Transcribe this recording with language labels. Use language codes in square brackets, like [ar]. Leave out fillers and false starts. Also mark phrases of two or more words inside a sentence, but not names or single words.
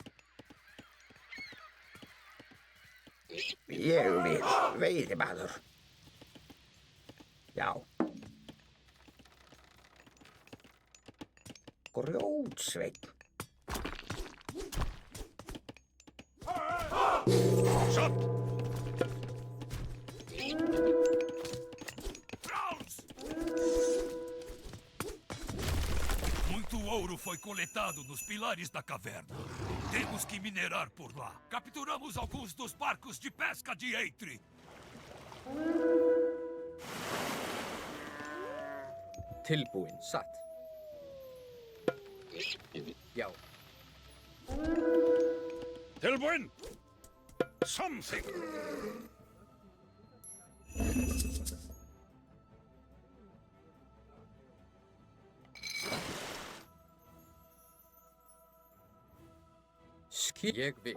[is] Ég vil, veiðimaður. Já. Grjótsveinn. Satt. [pt] Muito ouro foi coletado nos pilares da caverna. Temos que minerar por lá. Capturamos alguns dos barcos de pesca de Eitri. [is] Tilbúin. Satt. Já. Tilbúin. Samþykkt. Ég vil.